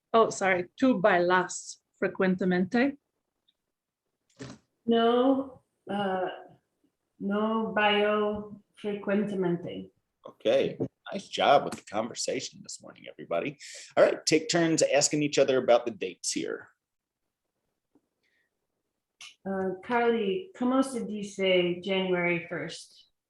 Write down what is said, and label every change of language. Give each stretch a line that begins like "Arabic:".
Spanish: Oh, sorry, ¿tú bailas frecuentemente? No, no bailo frecuentemente.
English: Okay, nice job with the conversation this morning, everybody. All right, take turns asking each other about the dates here.
Spanish: Carly, ¿cómo se dice
English: January 1st?